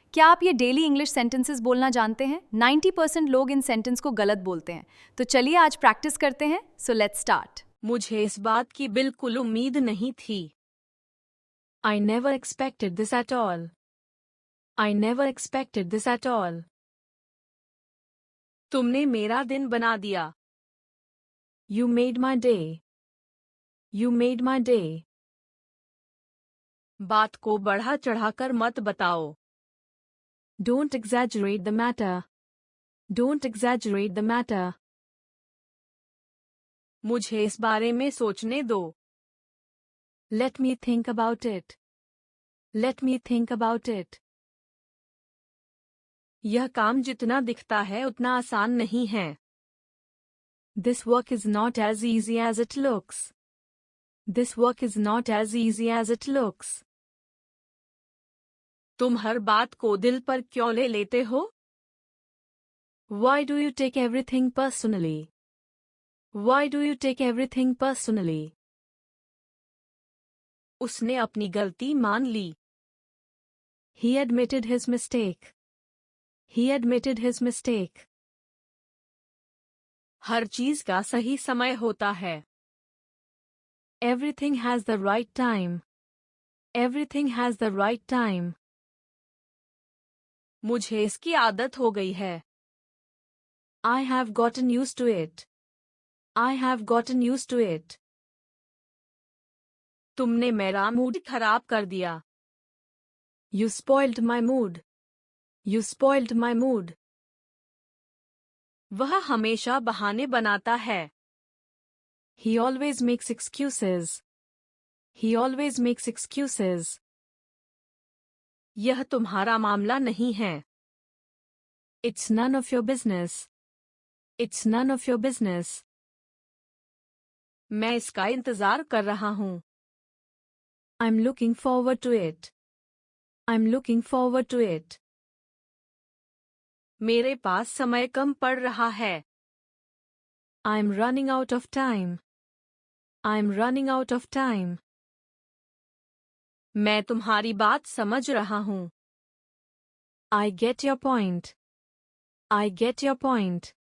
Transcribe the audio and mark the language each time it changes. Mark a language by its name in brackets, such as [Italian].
[Hindi] क्या आप ये डेली इंग्लिश सेंटेंसेस बोलना जानते हैं? 90% लोग इन सेंटेंस को गलत बोलते हैं। तो चलिए आज प्रैक्टिस करते हैं। [English] So let's start. [Hindi] मुझे इस बात की बिल्कुल उम्मीद नहीं थी। [English] I never expected this at all. I never expected this at all. [Hindi] तुमने मेरा दिन बना दिया। [English] You made my day. You made my day. [Hindi] बात को बढ़ा चढ़ाकर मत बताओ। [English] Don't exaggerate the matter. Don't exaggerate the matter. [Hindi] मुझे इस बारे में सोचने दो। [English] Let me think about it. Let me think about it. [Hindi] यह काम जितना दिखता है उतना आसान नहीं है। [English] This work is not as easy as it looks. This work is not as easy as it looks. [Hindi] तुम हर बात को दिल पर क्यों ले लेते हो? [English] Why do you take everything personally? Why do you take everything personally? [Hindi] उसने अपनी गलती मान ली। [English] He admitted his mistake. He admitted his mistake. [Hindi] हर चीज का सही समय होता है। [English] Everything has the right time. Everything has the right time. [Hindi] मुझे इसकी आदत हो गई है। [English] I have gotten used to it. I have gotten used to it. [Hindi] तुमने मेरा मूड खराब कर दिया। [English] You spoiled my mood. You spoiled my mood. [Hindi] वह हमेशा बहाने बनाता है। [English] He always makes excuses. He always makes excuses. [Hindi] यह तुम्हारा मामला नहीं है। [English] It's none of your business. It's none of your business. [Hindi] मैं इसका इंतजार कर रहा हूँ। [English] I'm looking forward to it. I'm looking forward to it. [Hindi] मेरे पास समय कम पड़ रहा है। [English] I'm running out of time. I'm running out of time. [Hindi] मैं तुम्हारी बात समझ रहा हूँ। [English] I get your point. I get your point.